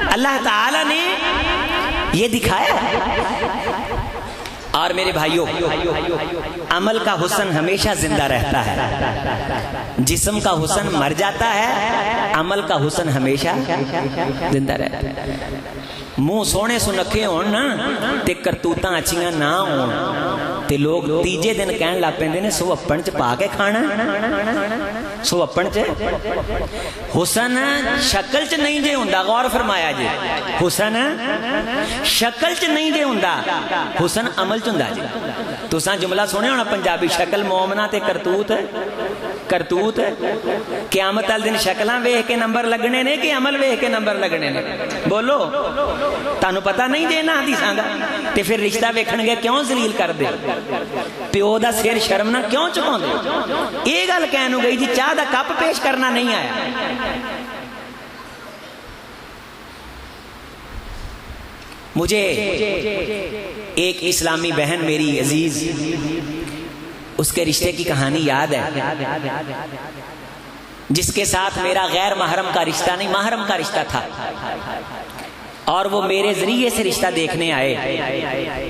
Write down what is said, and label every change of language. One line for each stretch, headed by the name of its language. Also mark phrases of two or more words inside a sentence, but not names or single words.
Urdu: اللہ تعالی نے یہ دکھایا ہے۔ اور میرے بھائیوں، عمل کا حسن ہمیشہ زندہ رہتا ہے، جسم کا حسن مر جاتا ہے، عمل کا حسن ہمیشہ زندہ رہتا ہے۔
Punjabi: منہ سونے سنکھے ہون نا تے کرتوتاں اچھیاں نہ ہون تے لوگ تیجے دن کہن لگ پیندے نے سو اپن چ پا کے کھانا۔ ਸੁਹੱਪਣ 'ਚ ਹੁਸਨ ਸ਼ਕਲ 'ਚ ਨਹੀਂ ਜੇ ਹੁੰਦਾ, ਗੌਰ ਫਰਮਾਇਆ ਜੀ, ਹੁਸਨ ਸ਼ਕਲ 'ਚ ਨਹੀਂ ਜੇ ਹੁੰਦਾ, ਹੁਸਨ ਅਮਲ 'ਚ ਹੁੰਦਾ ਜੀ। ਤੁਸਾਂ ਜੁਮਲਾ ਸੁਣਿਆ ਹੋਣਾ ਪੰਜਾਬੀ, ਸ਼ਕਲ ਮੋਮਨਾ ਤੇ ਕਰਤੂਤ ਕਰਤੂਤ। ਕਿਆਮਤ ਵਾਲੇ ਦਿਨ ਸ਼ਕਲਾਂ ਵੇਖ ਕੇ ਨੰਬਰ ਲੱਗਣੇ ਨੇ ਕਿ ਅਮਲ ਵੇਖ ਕੇ ਨੰਬਰ ਲੱਗਣੇ ਨੇ? ਬੋਲੋ, ਤੁਹਾਨੂੰ ਪਤਾ ਨਹੀਂ ਜੇ ਨਾ ਹਦੀਸਾਂ ਦਾ, ਤੇ ਫਿਰ ਰਿਸ਼ਤਾ ਵੇਖਣਗੇ ਕਿਉਂ ਜ਼ਲੀਲ ਕਰਦੇ? ਪਿਓ ਦਾ ਸਿਰ ਸ਼ਰਮ ਨਾਲ ਕਿਉਂ ਝੁਕਾਉਂਦੇ? ਇਹ ਗੱਲ ਕਹਿਣ ਨੂੰ ਗਈ ਜੀ, ਚਾਹ ਦਾ ਕੱਪ ਪੇਸ਼ ਕਰਨਾ ਨਹੀਂ ਆਇਆ।
Urdu: مجھے ایک اسلامی بہن میری عزیز، اس کے رشتے کی کہانی یاد ہے، جس کے ساتھ میرا غیر محرم کا رشتہ نہیں، محرم کا رشتہ تھا، اور وہ میرے ذریعے سے رشتہ دیکھنے آئے.